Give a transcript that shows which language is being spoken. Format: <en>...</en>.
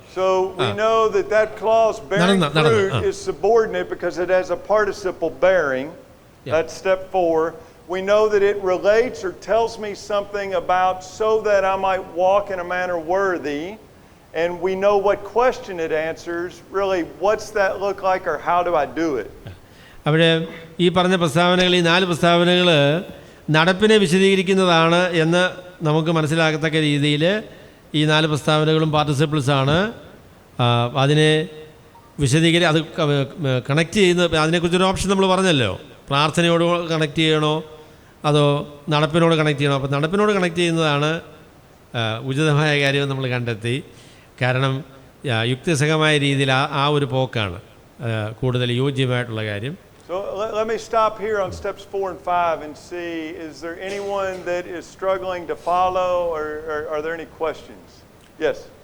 <en>So we know that clause bearing fruit is subordinate because it has a participle bearing. That's step 4. We know that it relates or tells me something about so that I might walk in a manner worthy. And we know what question it answers. Really, what's that look like or how do I do it?</en> <ml>അവിടെ ഈ പറഞ്ഞ പ്രസ്താവനകൾ, ഈ 4 പ്രസ്താവനകൾ നടപ്പിനെ വിശദീകരിക്കുന്നതാണ് എന്ന് നമുക്ക് മനസ്സിലാകത്തക്ക രീതിയിൽ ഈ 4 പ്രസ്താവനകളും പാർട്ടിസിപ്പിൾസാണ്. അതിനെ അത് കണക്ട് ചെയ്യുന്ന, അതിനെക്കുറിച്ചൊരു ഓപ്ഷൻ നമ്മൾ പറഞ്ഞല്ലോ, പ്രാർത്ഥനയോട് കണക്ട് ചെയ്യണോ അതോ നടപ്പിനോട് കണക്ട് ചെയ്യണോ. അപ്പോൾ നടപ്പിനോട് കണക്ട് ചെയ്യുന്നതാണ് ഉചിതമായ കാര്യം നമ്മൾ കണ്ടെത്തി. കാരണം യുക്തിസഹമായ രീതിയിൽ ആ ഒരു പോക്കാണ് കൂടുതൽ യോജ്യമായിട്ടുള്ള കാര്യം.</ml> <en>So let me stop here on steps 4 and 5 and see, is there anyone that is struggling to follow or are there any questions? Yes.</en>